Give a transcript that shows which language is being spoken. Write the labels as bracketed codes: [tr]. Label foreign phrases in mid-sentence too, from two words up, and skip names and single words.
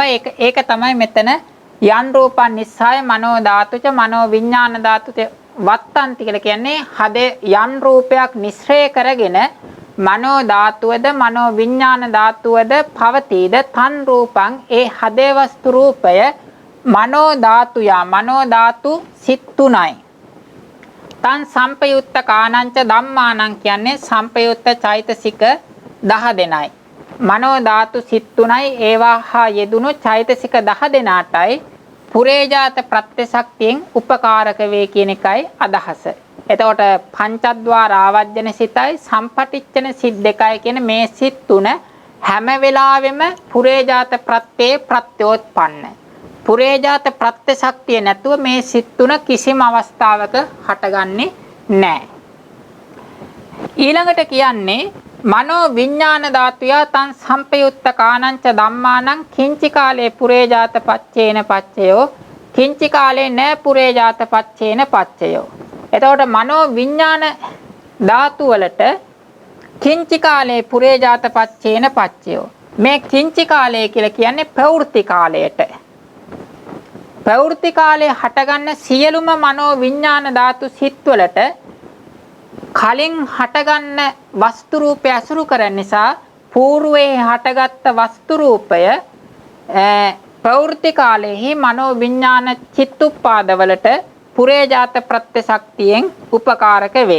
[si] ඒක තමයි මෙතන [pi] යන් රූපං නිස්සාය මනෝ ධාතුච මනෝ විඥාන ධාතුච වත්තන්ති [si] කියලා කියන්නේ. හදේ යන් රූපයක් නිස්සය කරගෙන මනෝ ධාතුවද මනෝ විඥාන ධාතුවද පවතීද [pi] තන් රූපං [si] ඒ හදේ වස්තු රූපය මනෝ ධාතුය මනෝ ධාතු සිත් 3යි. [pi] තන් සම්පයුත්ත කාණංච ධම්මානං [si] කියන්නේ සම්පයුත්ත චෛතසික 10 දෙනයි. මනෝ ධාතු සිත් 3යි ඒවා හා යෙදුණු චෛතසික 10 දෙනාටයි පුරේජාත ප්‍රත්‍යශක්තියෙන් උපකාරක වේ කියන එකයි අදහස. එතකොට පංචද්වාර ආවජ්ජන සිතයි සම්පටිච්ඡන සිත් දෙකයි කියන මේ සිත් 3 හැම වෙලාවෙම පුරේජාත ප්‍රත්‍යේ ප්‍රත්‍යෝත්පන්න. පුරේජාත ප්‍රත්‍යශක්තිය නැතුව මේ සිත් 3 කිසිම අවස්ථාවක හටගන්නේ නැහැ. ඊළඟට කියන්නේ [pi] මනෝ විඥාන ධාතුය තං සම්පයුත්ත කාණංච ධම්මානං කිංචි කාලේ පුරේජාත පච්චේන පච්චයෝ කිංචි කාලේ න පුරේජාත පච්චේන පච්චයෝ. [si] එතකොට මනෝ විඥාන ධාතු වලට [pi] කිංචි කාලේ පුරේජාත පච්චේන පච්චයෝ. [si] මේ කිංචි කාලය කියලා කියන්නේ ප්‍රවෘත්ති කාලයට. ප්‍රවෘත්ති කාලයේ හටගන්න සියලුම මනෝ විඥාන ධාතු සිත් වලට කලින් හටගන්න වස්තු රූපය අසුරු කරන නිසා పూర్වයේ හටගත්ත වස්තු රූපය ප්‍රවෘත්ති කාලයේහි මනෝ විඥාන චිත්තුප්පාද වලට පුරේජාත ප්‍රත්‍යශක්තියෙන් උපකාරක වේ.